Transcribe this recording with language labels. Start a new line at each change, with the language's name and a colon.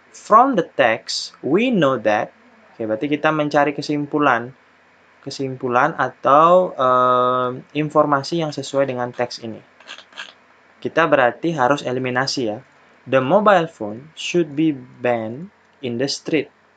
English: From the text, we know that.
Indonesian: Oke, berarti kita mencari kesimpulan atau informasi yang sesuai dengan teks ini. Kita berarti harus eliminasi ya.
English: The mobile phone should be banned in the street.